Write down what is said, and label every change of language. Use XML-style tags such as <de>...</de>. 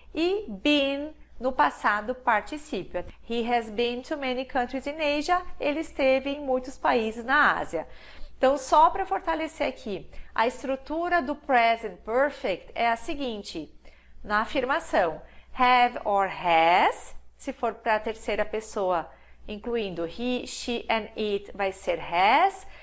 <pt>E been no passado particípio.</pt> <en>He has been to many countries in Asia.</en> <pt>Ele esteve em muitos países na Ásia. Então, só para fortalecer aqui, a estrutura do present perfect é a seguinte. Na afirmação, have or has, se for para a terceira pessoa, incluindo he, she and it, vai ser has.</pt>